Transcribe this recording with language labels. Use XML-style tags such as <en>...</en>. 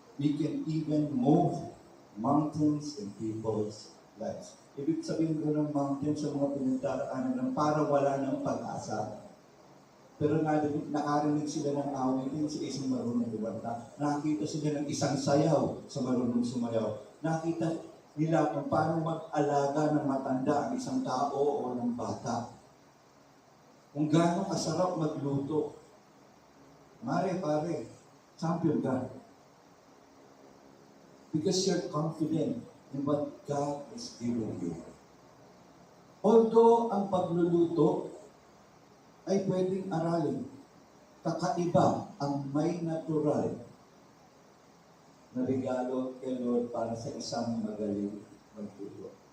<en>We can even move mountains in people's lives.</en> <tl>Ibig sabihin ko ng mountains sa mga pinagdaraanan ng parang wala ng pag-asa. Pero nakarinig sila ng awitin sa isang marunong kumanta. Nakita sila ng isang sayaw sa marunong sumayaw. Nakita nila kung paano mag-alaga ng matanda ang isang tao o ng bata. Kung gaano kasarap magluto. Mare, pare, champion ka.</tl> <en>Because you're confident in what God is giving you.</en> <tl>Although ang pagluluto ay pwedeng aralin, kakaiba ang may natural na regalo kay Lord para sa isang magaling magluto.</tl>